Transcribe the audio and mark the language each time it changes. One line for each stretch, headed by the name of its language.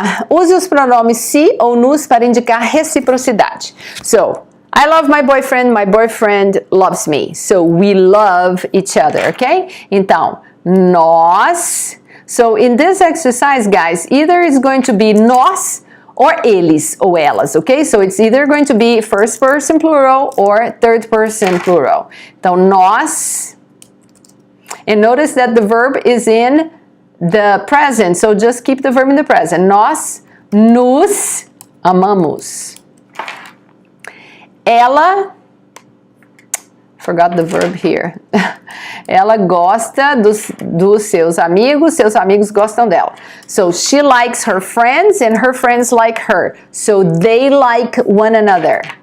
Portuguese: Use os pronomes se ou nos para indicar reciprocidade.
English: So, I love my boyfriend loves me. So, we love each other, ok?
Portuguese: Então, nós...
English: So, in this exercise, guys, either it's going to be nós or eles ou elas, ok? So, it's either going to be first person plural or third person plural.
Portuguese: Então, nós...
English: And notice that the verb is in the present, so just keep the verb in the present.
Portuguese: Nós nos amamos. Ela...
English: Forgot the verb here.
Portuguese: Ela gosta dos seus amigos gostam dela.
English: So, she likes her friends and her friends like her. So, they like one another.